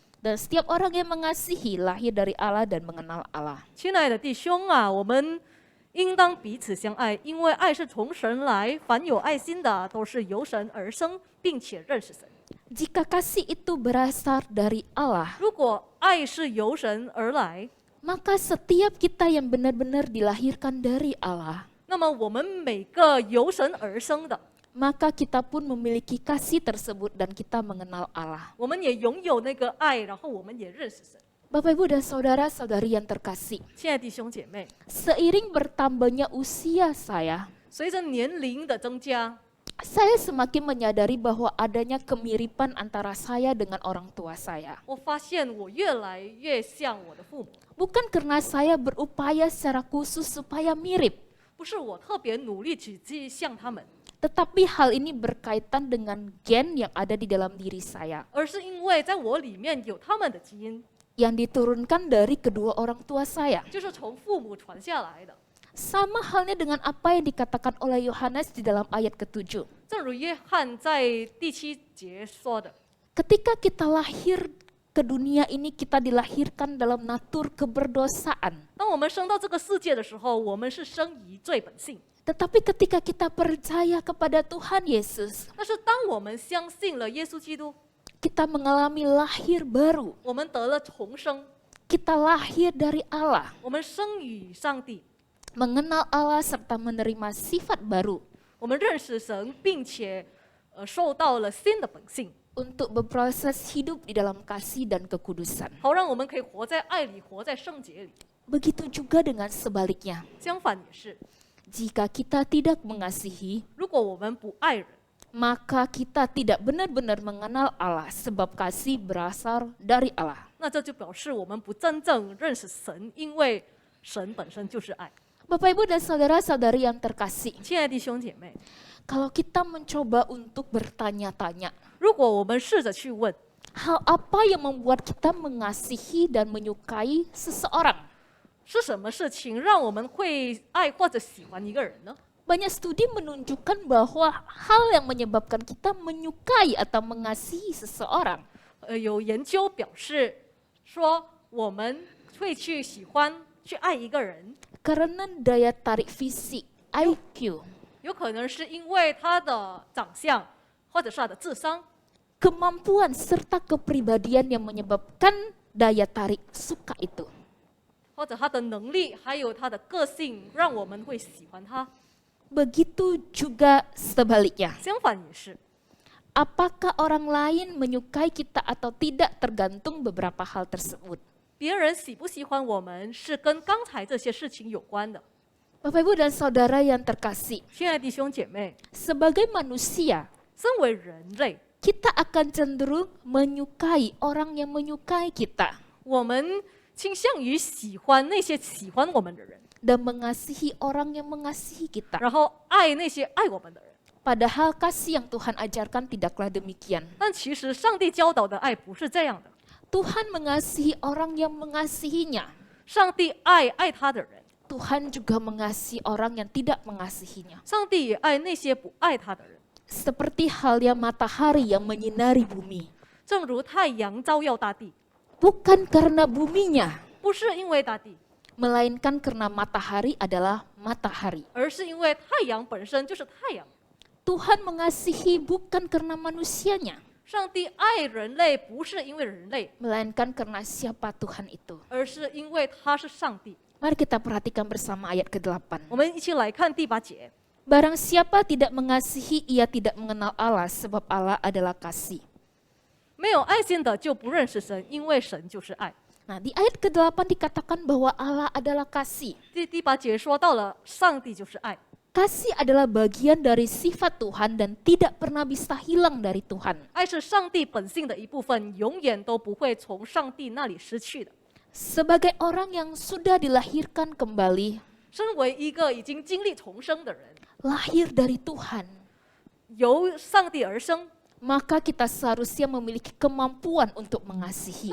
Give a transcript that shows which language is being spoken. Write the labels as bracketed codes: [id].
[id] Dan setiap orang yang mengasihi lahir dari Allah dan mengenal Allah. [zh] 亲爱的弟兄啊，我们应当彼此相爱，因为爱是从神来。凡有爱心的，都是由神而生，并且认识神。 [id] Jika kasih itu berasal dari Allah, [zh] 如果爱是由神而来， [id] maka setiap kita yang benar-benar dilahirkan dari Allah, [zh] 那么我们每个由神而生的， [id] maka kita pun memiliki kasih tersebut dan kita mengenal Allah. [zh] 我们也拥有那个爱，然后我们也认识神。 [id] Bapak Ibu dan saudara-saudari yang terkasih, [zh] 亲爱的弟兄姐妹， [id] seiring bertambahnya usia saya, [zh] 随着年龄的增加， [id] saya semakin menyadari bahwa adanya kemiripan antara saya dengan orang tua saya. [zh] 我发现我越来越像我的父母， [id] Bukan karena saya berupaya secara khusus supaya mirip, [zh] 不是我特别努力去像他们， [id] Tetapi hal ini berkaitan dengan gen yang ada di dalam diri saya, [zh] 而是因为在我里面有他们的基因， [id] yang diturunkan dari kedua orang tua saya. [zh] 就是从父母传下来的。 [id] Sama halnya dengan apa yang dikatakan oleh Yohanes di dalam ayat ke-7. [zh] 正如约翰在第7节说的， [id] Ketika kita lahir ke dunia ini, kita dilahirkan dalam natur keberdosaan. [zh] 当我们生到这个世界的时候，我们是生于罪本性。 [id] Tetapi ketika kita percaya kepada Tuhan Yesus, [zh] 但是当我们相信了耶稣基督， [id] kita mengalami lahir baru. [zh] 我们得了重生， [id] Kita lahir dari Allah, [zh] 我们生于上帝， [id] mengenal Allah serta menerima sifat baru [zh] 我们认识神，并且受到了新的本性， [id] untuk berproses hidup di dalam kasih dan kekudusan. [zh] 好让我们可以活在爱里，活在圣洁里。 [id] Begitu juga dengan sebaliknya. [zh] 相反也是， [id] Jika kita tidak mengasihi, [zh] 如果我们不爱人， [id] maka kita tidak benar-benar mengenal Allah, sebab kasih berasal dari Allah. [zh] 那这就表示我们不真正认识神，因为神本身就是爱。 [id] Bapak Ibu dan saudara-saudari yang terkasih, [zh] 亲爱的弟兄姐妹， [id] kalau kita mencoba untuk bertanya-tanya, [zh] 如果我们试着去问， [id] hal apa yang membuat kita mengasihi dan menyukai seseorang? [zh] 是什么事情让我们会爱或者喜欢一个人呢？ [id] Banyak studi menunjukkan bahwa hal yang menyebabkan kita menyukai atau mengasihi seseorang [zh] 有研究表示说，我们会去喜欢、去爱一个人， [id] karena daya tarik fisik, IQ, [zh] 有可能是因为他的长相，或者是他的智商， [id] kemampuan serta kepribadian yang menyebabkan daya tarik suka itu. [zh] 或者他的能力，还有他的个性，让我们会喜欢他。 [id] Begitu juga sebaliknya. [zh] 相反也是， [id] Apakah orang lain menyukai kita atau tidak tergantung beberapa hal tersebut. [zh] 别人喜不喜欢我们，是跟刚才这些事情有关的。 [id] Bapak Ibu dan Saudara yang terkasih, [zh] 亲爱的弟兄姐妹， [id] sebagai manusia, [zh] 身为人类， [id] kita akan cenderung menyukai orang yang menyukai kita [zh] 我们倾向于喜欢那些喜欢我们的人， [id] dan mengasihi orang yang mengasihi kita. [zh] 然后爱那些爱我们的人。 [id] Padahal kasih yang Tuhan ajarkan tidaklah demikian. [zh] 但其实上帝教导的爱不是这样的， [id] Tuhan mengasihi orang yang mengasihinya. [zh] 上帝爱他的人， [id] Tuhan juga mengasihi orang yang tidak mengasihinya. [zh] 上帝也爱那些不爱他的人。 [id] Seperti halnya matahari yang menyinari bumi. [zh] 正如太阳照耀大地， [id] Bukan karena buminya, [zh] 不是因为大地， [id] melainkan karena matahari adalah matahari. [zh] 而是因为太阳本身就是太阳。 [id] Tuhan mengasihi bukan karena manusianya, [zh] 上帝爱人类，不是因为人类， [id] melainkan karena siapa Tuhan itu. [zh] 而是因为他是上帝。 [id] Mari kita perhatikan bersama ayat ke-8. [zh] 我们一起来看第8节。 [id] Barang siapa tidak mengasihi, ia tidak mengenal Allah, sebab Allah adalah kasih. [zh] 没有爱心的就不认识神，因为神就是爱。 [id] Nah, di ayat ke-8 dikatakan bahwa Allah adalah kasih. [zh] 第8节说到了，上帝就是爱， [id] Kasih adalah bagian dari sifat Tuhan dan tidak pernah bisa hilang dari Tuhan. [zh] 爱是上帝本性的一部分，永远都不会从上帝那里失去的。 [id] Sebagai orang yang sudah dilahirkan kembali, [zh] 身为一个已经经历重生的人， [id] lahir dari Tuhan, [zh] 由上帝而生， [id] maka kita seharusnya memiliki kemampuan untuk mengasihi.